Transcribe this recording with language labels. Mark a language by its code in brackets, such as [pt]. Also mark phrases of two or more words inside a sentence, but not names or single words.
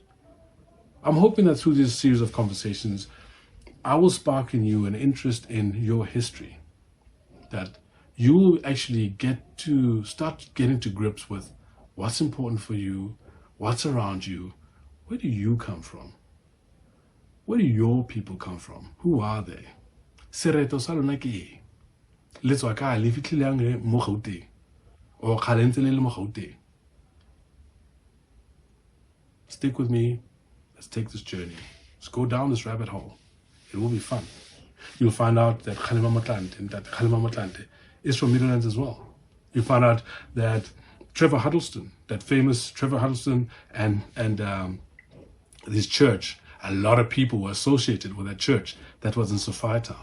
[en] I'm hoping that through this series of conversations, I will spark in you an interest in your history, that you will actually get to start getting to grips with what's important for you, what's around you, where do you come from? Where do your people come from? Who are they? [tn] Sereto sa lona ke eng? Le tswa kae? Le fitlhile mo Gauteng? Or kgale ntse le le mo Gauteng? [en] Stick with me. Let's take this journey. Let's go down this rabbit hole. It will be fun. You'll find out that Kgalema Motlanthe is from Middlelands as well. You'll find out that Trevor Huddleston, that famous Trevor Huddleston and this church, a lot of people were associated with that church that was in Sophiatown.